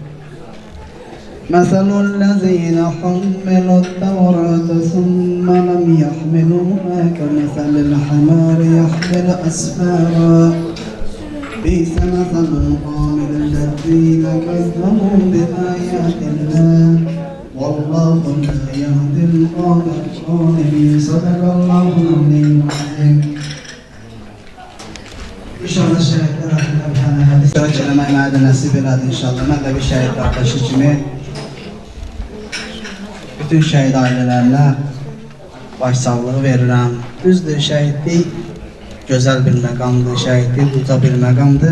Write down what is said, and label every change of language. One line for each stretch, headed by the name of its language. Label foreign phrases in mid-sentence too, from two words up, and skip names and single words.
Arabic: مثل الذين حملوا التوراة ثم لم يحملوها كمثل الحمار يحمل أسفارا بئس مثل القوم الذين كذبوا بآيات الله والله لا يهدي القوم الظالمين صدق الله العظيم.
Azerbaijani: İnşallah şəhidlər haqqında bir tane hədis eləmək mənə də nəsib elədi inşallah. Mən də bir şəhid qardaşı kimi bütün şəhid ailələrinə başsağlığı verirəm. Düzdür, şəhidlik gözəl bir məqamdır, şəhidlik uca bir məqamdır.